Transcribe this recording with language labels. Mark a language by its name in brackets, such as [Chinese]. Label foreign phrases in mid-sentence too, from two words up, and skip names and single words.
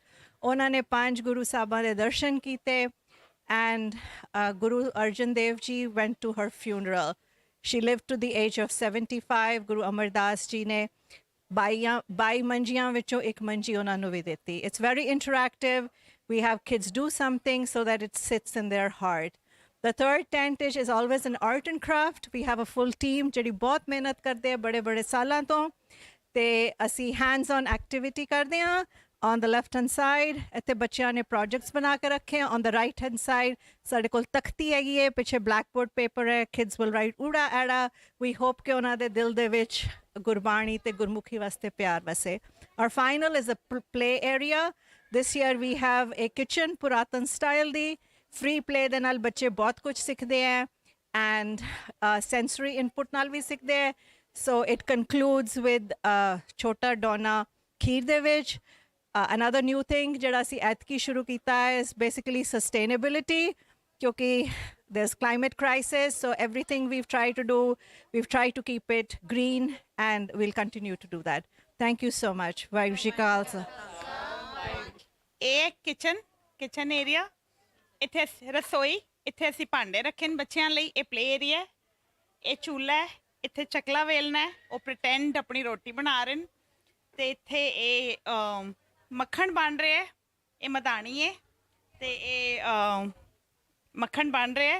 [Punjabi] ਉਹਨਾਂ ਨੇ 5 ਗੁਰੂ ਸਾਹਿਬਾਂ ਦੇ ਦਰਸ਼ਨ ਕੀਤੇ ਐਂਡ ਗੁਰੂ ਅਰਜਨ ਦੇਵ ਜੀ [English] went to her funeral. She lived to the age of 75. [Punjabi] ਗੁਰੂ ਅਮਰਦਾਸ ਜੀ ਨੇ 22 ਮੰਜੀਆਂ ਵਿੱਚੋਂ ਇੱਕ ਮੰਜੀ ਉਹਨਾਂ ਨੂੰ ਵੀ ਦਿੱਤੀ। [English] It's very interactive. We have kids do something so that it sits in their heart. The third tent is always an art and craft. We have a full team [Punjabi] ਜਿਹੜੀ ਬਹੁਤ ਮਿਹਨਤ ਕਰਦੇ ਆ ਬੜੇ ਸਾਲਾਂ ਤੋਂ, ਤੇ ਅਸੀਂ [English] hands on activity [Punjabi] ਕਰਦੇ ਹਾਂ। [English] On the left hand side [Punjabi] ਇੱਥੇ ਬੱਚਿਆਂ ਨੇ projects ਬਣਾ ਕੇ ਰੱਖੇ। [English] On the right hand side [Punjabi] ਸਾਡੇ ਕੋਲ ਤਖਤੀ ਹੈਗੀ ਹੈ, ਪਿੱਛੇ [English] blackboard paper [Punjabi] ਹੈ। [English] Kids will write [Punjabi] ਊੜਾ ਐੜਾ। [English] We hope [Punjabi] ਕਿ ਉਹਨਾਂ ਦੇ ਦਿਲ ਦੇ ਵਿੱਚ ਗੁਰਬਾਣੀ ਤੇ ਗੁਰਮੁਖੀ ਵਾਸਤੇ ਪਿਆਰ ਵਸੇ। [English] Our final is a play area. This year we have a kitchen [Punjabi] ਪੁਰਾਤਨ ਸਟਾਈਲ ਦੀ। [English] free play [Punjabi] ਦੇ ਨਾਲ ਬੱਚੇ ਬਹੁਤ ਕੁਝ ਸਿੱਖਦੇ ਹੈ ਐਂਡ [English] sensory input [Punjabi] ਨਾਲ ਵੀ ਸਿੱਖਦੇ ਹੈ। [English] So it concludes with [Punjabi] ਛੋਟਾ ਡੋਨਾ ਖੀਰ ਦੇ ਵਿੱਚ। [English] Another new thing [Punjabi] ਜਿਹੜਾ ਅਸੀਂ ਐਤਕੀ ਸ਼ੁਰੂ ਕੀਤਾ ਹੈ [English] is basically sustainability, ਕਿਉਂਕਿ there's climate crisis, so everything we've tried to keep it green and we'll continue to do that. Thank you so much. [Punjabi] ਵਾਹਿਗੁਰੂ ਜੀ ਕਾ ਖਾਲਸਾ। ਇਹ [English] kitchen area, [Punjabi] ਇੱਥੇ ਰਸੋਈ, ਇੱਥੇ ਅਸੀਂ ਭਾਂਡੇ ਰੱਖੇ ਨੇ ਬੱਚਿਆਂ ਲਈ। ਇਹ [English] play area, [Punjabi] ਇਹ ਚੂਲਾ ਹੈ, ਇੱਥੇ ਚਕਲਾ ਵੇਲਣਾ ਹੈ, ਉਹ ਪ੍ਰਟੈਂਡ ਆਪਣੀ ਰੋਟੀ ਬਣਾ ਰਹੇ ਨੇ। ਅਤੇ ਇੱਥੇ ਇਹ ਮੱਖਣ ਬਣ ਰਿਹਾ, ਇਹ ਮਧਾਣੀ ਹੈ ਅਤੇ ਇਹ ਮੱਖਣ ਬਣ ਰਿਹਾ।